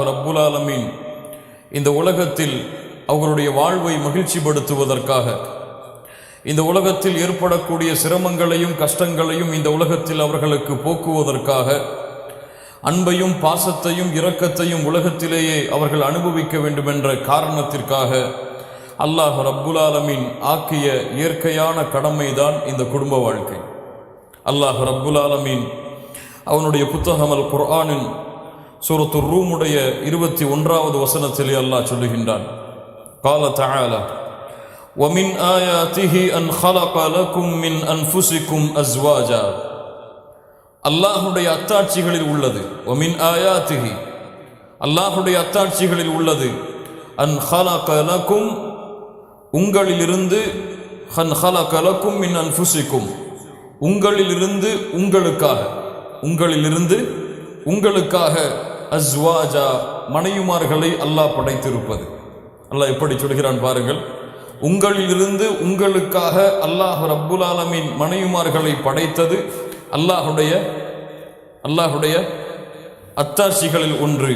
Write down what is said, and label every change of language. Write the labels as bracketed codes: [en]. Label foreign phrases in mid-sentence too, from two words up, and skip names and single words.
[ar] رب العالمين [ta] இந்த உலகத்தில் அவர்களுடைய வாழ்வை மகிழ்ச்சிப்படுத்துவதற்காக, இந்த உலகத்தில் ஏற்படக்கூடிய சிரமங்களையும் கஷ்டங்களையும் இந்த உலகத்தில் அவர்களுக்கு போக்குவதற்காக, அன்பையும் பாசத்தையும் இரக்கத்தையும் உலகத்திலேயே அவர்கள் அனுபவிக்க வேண்டும் என்ற காரணத்திற்காக [ar] الله رب العالمين [ta] ஆக்கிய இயற்கையான கடமைதான் இந்த குடும்ப வாழ்க்கை. [ar] الله رب العالمين [ta] அவனுடைய புத்தகம் அல் குர்ஆனின் சூரத்து ரூமுடைய 21வது வசனத்திலே அல்லாஹ் சொல்லுகின்றான், [ar] قال تعالى وَمِنْ آيَاتِهِ أَنْ خَلَقَ لَكُمْ مِنْ أَنْفُسِكُمْ أَزْوَاجًا [ta] அல்லாஹுடைய அத்தாட்சிகளில் உள்ளது. [ar] وَمِنْ آيَاتِهِ [ta] அல்லாஹுடைய அத்தாட்சிகளில் உள்ளது. [ar] أن خلق لكم [ta] உங்களிலிருந்து [ar] أن خلق لكم من أنفسكم [ta] உங்களிலிருந்து உங்களுக்காக அஸ்வாஜா மனைவிமார்களை அல்லாஹ் படைத்திருப்பது. அல்லாஹ் எப்படி சொல்கிறான் பாருங்கள். உங்களிலிருந்து உங்களுக்காக [ar] الله رب العالمين [ta] மனைவிமார்களை படைத்தது அல்லாஹுடைய அத்தாட்சிகளில் ஒன்று.